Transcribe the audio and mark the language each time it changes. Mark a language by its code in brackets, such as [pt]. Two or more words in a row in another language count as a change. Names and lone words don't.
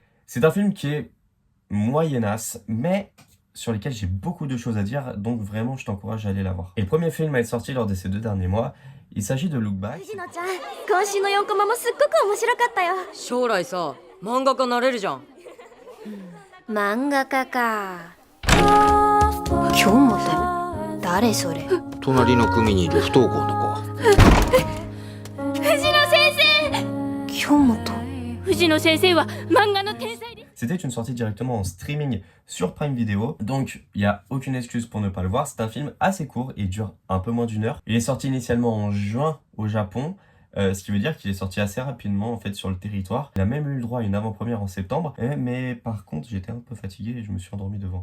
[fr] C'est un film qui est moyennasse, mais sur lequel j'ai beaucoup de choses à dire, donc vraiment je t'encourage à aller la voir. Et le premier film à être sorti lors de ces 2 derniers mois, il s'agit de Look Back. [ja] 藤野ちゃん、今週の4コマもすっごく面白かったよ。将来さ、漫画家なれるじゃん。漫画家か。京本、誰それ？隣の組にいる不登校の子。藤野先生。京本。藤野先生は漫画の天才です。 [fr] C'était une sortie directement en streaming sur Prime Video, donc il n'y a aucune excuse pour ne pas le voir. C'est un film assez court et dure un peu moins d'1 heure. Il est sorti initialement en juin au Japon, ce qui veut dire qu'il est sorti assez rapidement en fait sur le territoire. Il a même eu le droit à une avant-première en septembre, mais par contre j'étais un peu fatigué et je me suis endormi devant.